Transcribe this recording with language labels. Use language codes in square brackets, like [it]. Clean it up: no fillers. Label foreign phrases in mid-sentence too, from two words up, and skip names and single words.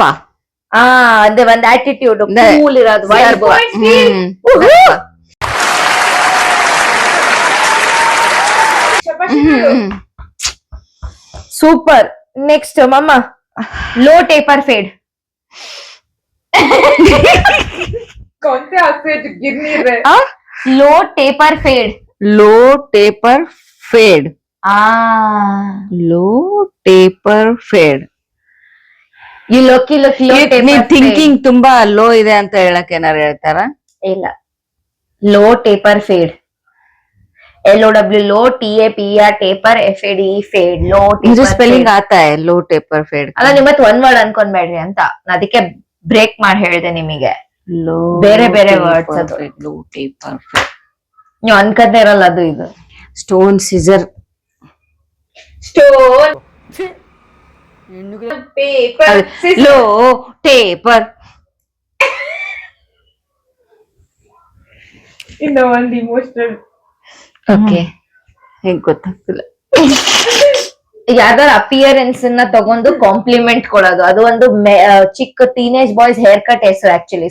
[kn] ಅದೇ ಒಂದ್ ಆಟಿಟ್ಯೂಡ್, ಕೂಲ್ ಇರೋದು, vibe. ಸೂಪರ್. ನೆಕ್ಸ್ಟ್ ಮಮ್ಮ, [en] low taper fade. [hi] कौन से हाथ से गिर नहीं रहे? [en] low taper fade. low taper fade. low taper fade. [kn] ಈ ಲೋಕಿ ನೀವ್ ಥಿಂಕಿಂಗ್ ತುಂಬಾ ಲೋ ಇದೆ ಅಂತ ಹೇಳಕ್ ಏನಾರು ಹೇಳ್ತಾರ? [en] ಇಲ್ಲ, low taper fade. LOW low, TAPER taper, FAD fade. low [hi] मुझे ಸ್ಪೆಲ್ಲಿಂಗ್ ಆತಾ है [en] low taper fade. [kn] ಅಲ್ಲ, ನಿಮ್ಮತ್ ಒಂದ್ ವರ್ಡ್ ಅನ್ಕೊಂಡ್ಬೇಡ್ರಿ ಅಂತ, ಅದಕ್ಕೆ ಬ್ರೇಕ್ ಮಾಡಿ ಹೇಳ್ದೆ ನಿಮಗೆ. ಬೇರೆ ಬೇರೆ ವರ್ಡ್ಸ್ ಅದು. [en] low taper fade [kn] ನೀವು ಅನ್ಕದೇ ಇರಲ್ಲ ಅದು. ಇದು [en] stone scissor. Stone, paper, scissors. low taper. [kn] ಇನ್ನು ಒಂದು emotional. ಓಕೆ, ಹೆಂಗ್ ಗೊತ್ತಾಗ್ತಿಲ್ಲ. ಯಾವ್ದಾರ ಅಪಿಯರೆನ್ಸ್ ನ ತಗೊಂಡು ಕಾಂಪ್ಲಿಮೆಂಟ್ ಕೊಡೋದು, ಅದು ಒಂದು ಚಿಕ್ಕ [en] teenage boys hair cut [kn] ಹೆಸರು ಆಕ್ಚುಲಿ.